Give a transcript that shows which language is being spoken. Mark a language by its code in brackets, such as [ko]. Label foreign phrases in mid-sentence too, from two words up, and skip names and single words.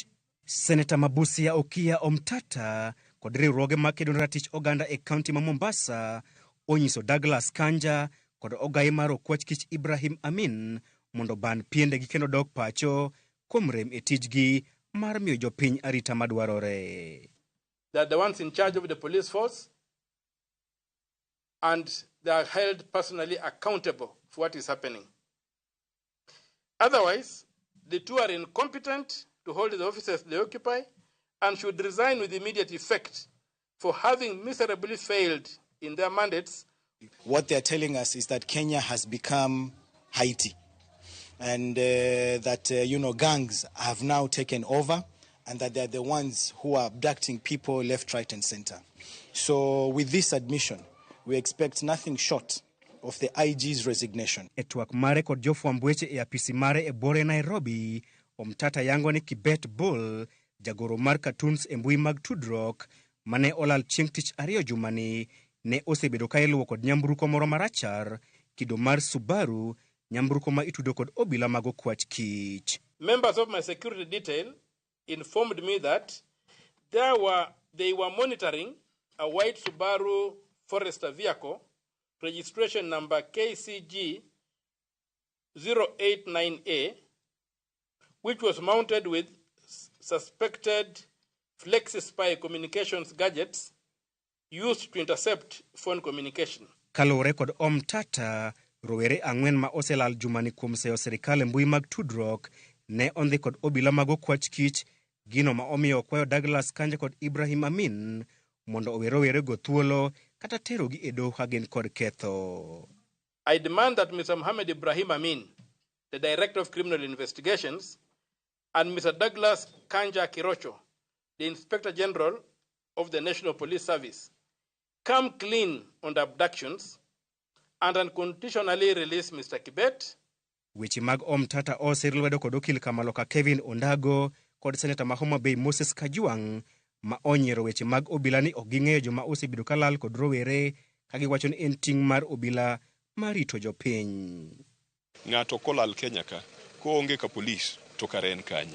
[luo] Seneta Busia Okiya Mtata kod riwruoge makedo ne ratich oganda e kaunti ma Mombasa onyiso Gouglas Kanja kod ogai mar okwach kich Ibrahim Amin mondo ban piendegi kendo dog pacho kuom rem e tijgi mar miyo jopiny arita madwarore. [en] They are the ones in charge of the police force and they are held personally accountable for what is happening. Otherwise, the two are incompetent to hold the offices they occupy and should resign with immediate effect for having miserably failed in their mandates. What they are telling us is that Kenya has become Haiti. And that, gangs have now taken over and that they're the ones who are abducting people left, right, and center. So with this admission, we expect nothing short of the IG's resignation. [luo] Etwak mare kod jofwamb weche e apisi mare e bore Nairobi, Mtata yango ni Kibet Bull, jagoro mar cartoons e mbui mag tudruok, mane olal chieng' tich ariyo jumani, ne osebedo ka iluwo kod nyamburko moro marachar, kido mar Subaru, nyamburko ma itudo kod obila mag okwach kich. [en] Members of my security detail informed me that they were monitoring a white Subaru Forester vehicle, registration number KCG 089A, which was mounted with suspected flexi-spy communications gadgets used to intercept phone communication. [luo] Kalore kod Mtata, rowere ang'wen ma oselal jumani kuom seyo serikal e mbui mag tudruok ne ondhi kod obila mag okwach kich, gino ma omiyo kwayo Gouglas Kanja kod Ibrahim Amin mondo owe rowere go thuolo kata terogi e doho gin kod ketho. [en] I demand that Mr. Mohammed Ibrahim Amin, the Director of Criminal Investigations, and Mr. Gouglas Kanja Kirocho, the Inspector General of the National Police Service, come clean on the abductions and unconditionally release Mr. Kibet. [luo] Weche mag Mtata oserilwedo kod okil Kamaloka Kevin Ondago kod seneta ma Homa Bay Moses Kajwang' ma onyiero weche mag obila ni ok ging'eyo joma osebedo kalal kod rowere ka giwacho ni en ting' mar obila marito jopiny. Ng'ato kolal Kenya ka koonge ka polis to kare en kanye.